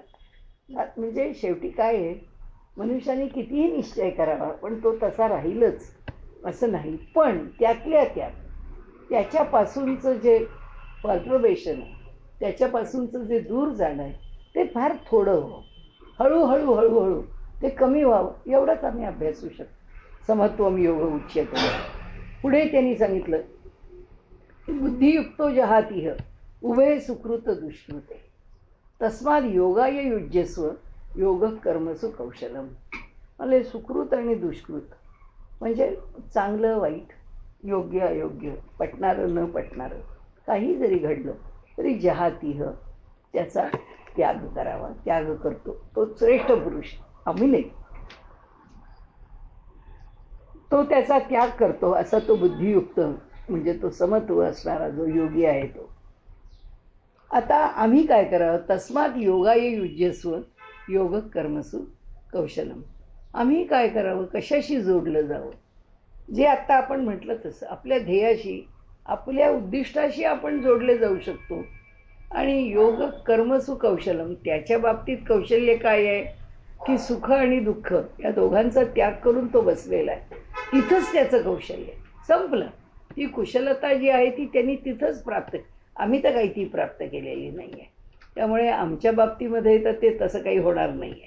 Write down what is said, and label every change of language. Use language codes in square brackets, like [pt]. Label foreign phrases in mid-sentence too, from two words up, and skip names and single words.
[mr] म्हणजे शेवटी काय आहे, मनुष्याने कितीही निश्चय करावा पण तो तसा राहीलच असं नाही. पण त्यातल्या त्यात त्याच्यापासूनचं जे पर्टर्बेशन आहे, त्याच्यापासूनचं जे दूर जाणं आहे ते फार थोडं व्हावं, हळूहळू हळूहळू ते कमी व्हावं, एवढंच आम्ही अभ्यासू शकतो. [sa] समत्वम योग उच्यते. [mr] पुढे त्यांनी सांगितलं, [sa] बुद्धियुक्तो जहातिह उभे सुकृत दुष्कृते तस्माद योगाय युज्यस्व योग कर्मसु कौशलम. [mr] म्हणजे सुकृत आणि दुष्कृत म्हणजे चांगलं वाईट, योग्य अयोग्य, पटणारं न पटणारं, काही जरी घडलं तरी जहातिह त्याचा त्याग करावा. त्याग करतो तो श्रेष्ठ पुरुष, आम्ही नाही. तो त्याचा त्याग करतो असा तो बुद्धियुक्त, म्हणजे तो समत्व असणारा जो योगी आहे तो. आता आम्ही काय करावं, [sa] तस्मात योगाय युज्यस्व योग कर्मसु कौशलम. [mr] आम्ही काय करावं, कशाशी जोडलं जावं. जे आत्ता आपण म्हटलं तसं आपल्या ध्येयाशी, आपल्या उद्दिष्टाशी आपण जोडले जाऊ शकतो. [sa] आणि योग कर्मसु कौशलम, [mr] त्याच्या बाबतीत कौशल्य काय आहे की सुख आणि दुःख या दोघांचा त्याग करून तो बसलेला आहे. तिथंच त्याचं कौशल्य संपलं. ती कुशलता जी आहे ती त्यांनी तिथंच प्राप्त, आम्ही तर काही ती प्राप्त केलेली नाही आहे. त्यामुळे आमच्या बाबतीमध्ये तर ते तसं काही होणार नाही आहे.